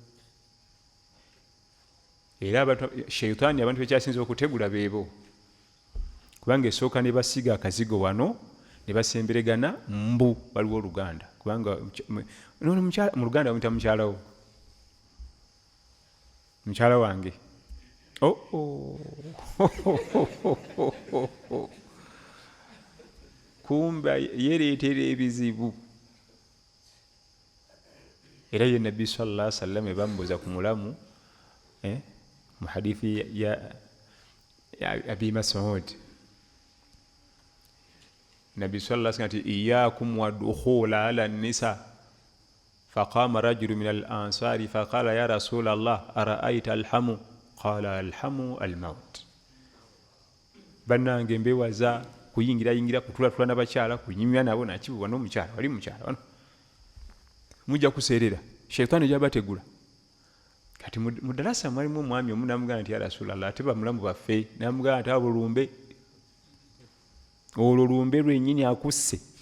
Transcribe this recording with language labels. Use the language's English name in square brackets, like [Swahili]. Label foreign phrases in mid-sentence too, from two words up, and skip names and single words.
[Ganda] Era shayitaani abantu bekyasinza okutegula beebo, kubanga esooka ne basiga akazigo wano ne basemberegana mbu waliwo oluganda, kubanga mu luganda bamuyita mukyalawo. mukyala wange kumba yereetera ebizibu. Era ye Nabbi [Arabic] صلى الله عليه وسلم [Ganda] ebambuza ku mulamu mu hadithi ya Abi Mas'ud, Nabbi [Arabic] صلى الله عليه وسلم ati إياكم والدخول على النساء فقام رجل من الأنصار فقال يا رسول الله أرأيت الحمو قال الحمو الموت. [Ganda] Bannange mbewaza kuyingira kutula n'abakyala kunyumya nabo nakibuwa n'omukyala wali mukyala wano mujja kuseerera shaytaani jabategula. Kati mu darasa mwalimu omwami omu namugamba nti [Arabic] يا رسول الله [Ganda] ate bamulamu baffe, namugamba nti abo lumbe olwo lumbe lwennyini akusse.